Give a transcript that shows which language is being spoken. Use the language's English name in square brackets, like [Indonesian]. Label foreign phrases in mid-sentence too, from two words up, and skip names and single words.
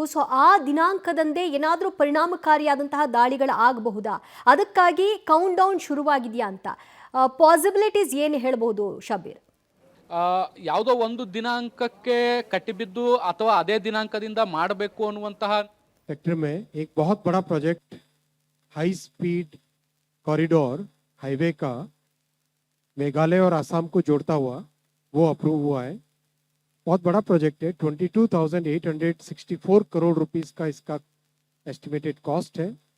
[Kannada] ಸೊ ಆ ದಿನಾಂಕದಂದೇ ಏನಾದರೂ ಪರಿಣಾಮಕಾರಿಯಾದಂತಹ ದಾಳಿಗಳು ಆಗಬಹುದಾ, ಅದಕ್ಕಾಗಿ [English] count down [Kannada] ಶುರುವಾಗಿದೆಯಾ ಅಂತ ಪಾಸಿಬಿಲಿಟೀಸ್ ಏನು ಹೇಳಬಹುದು ಶಬ್ಬೀರ್? ಯಾವುದೋ ಒಂದು ದಿನಾಂಕಕ್ಕೆ ಕಟ್ಟಿಬಿದ್ದು ಅಥವಾ ಅದೇ ದಿನಾಂಕದಿಂದ ಮಾಡಬೇಕು ಅನ್ನುವಂತಹ [Hindi] सेक्टर में एक बहुत बड़ा प्रोजेक्ट [English] high speed corridor highway [Hindi] का मेघालय और आसाम को जोड़ता हुआ वो अप्रूव हुआ है. बहुत बड़ा प्रोजेक्ट है. 22,864 करोड़ रुपीस का इसका [English] estimated cost [Hindi] है.